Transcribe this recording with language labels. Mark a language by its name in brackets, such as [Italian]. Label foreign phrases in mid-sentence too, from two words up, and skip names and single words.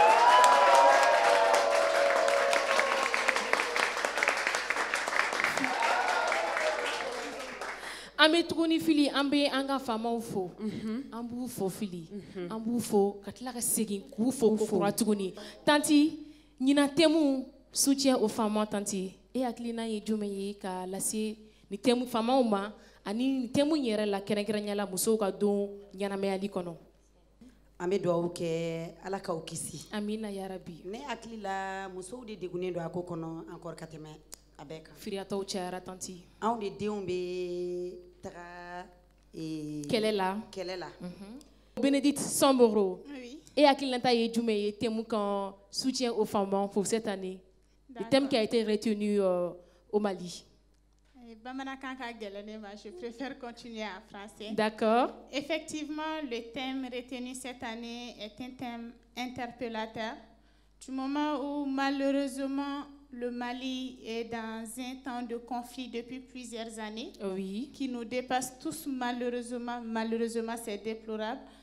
[Bambara] An bɛ tuguni Fili an bɛ an ka faamaw fo an b'u fo Fili an b'u fo ka tila ka segin k'u fo kokura tuguni tanti ɲinan [French] thème soutien aux femmes [Bambara] tanti e hakilina ye jumɛn ye ka lase ni thème faamaw ma ani ni thème yɛrɛ la kɛrɛnkɛrɛnya la musow ka don ɲɛnamayali kɔnɔ. An bɛ dugawu kɛ ala k'aw kisi. Amina yarabi. Ne hakili la musow de degunnen don a ko kɔnɔ encore ka tɛmɛ a bɛɛ kan. Firiyataw cayara tanti. Anw de denw bɛ taga kɛlɛ la. Bénédicte Samboro. Oui. Et hakilinata ye jumɛn ye thème kan [French] soutien aux femmes pour cette année. Le thème qui a été retenu au Mali. [Bambara] Bamanakan ka gɛlɛn ne ma, [French] je préfère continuer en français. D'accord. Effectivement, le thème retenu cette année est un thème interpellateur. Du moment où malheureusement le Mali est dans un temps de conflit depuis plusieurs années, oui, qui nous dépasse tous malheureusement. Malheureusement, c'est déplorable.